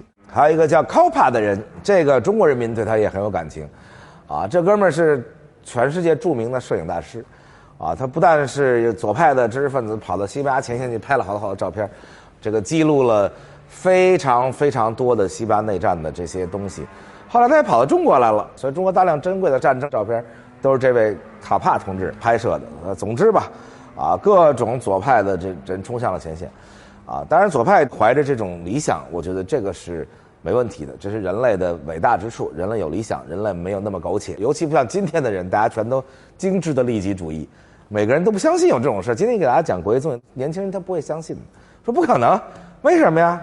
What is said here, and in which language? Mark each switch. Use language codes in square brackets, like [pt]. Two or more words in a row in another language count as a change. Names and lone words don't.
[zh] 還有一個叫 Coppa 的人，這個中國人民對他也很有感情，這哥們兒是全世界著名的攝影大師，他不但是左派的知識分子，跑到西班牙前線去拍了好多照片，這個記錄了非常非常多的西班牙內戰的這些東西。後來他也跑到中國來了，所以中國大量珍貴的戰爭照片都是這位卡帕同志拍攝的。總之吧，各種左派的这人衝向了前線。當然左派懷着這種理想，我覺得這個是沒問題的，這是人類的偉大之處。人類有理想，人類沒有那麼苟且，尤其不像今天的人，大家全都精致的利己主義，每個人都不相信有這種事。今天給大家講國際縱隊，年輕人他不會相信，說不可能，為什麼呀？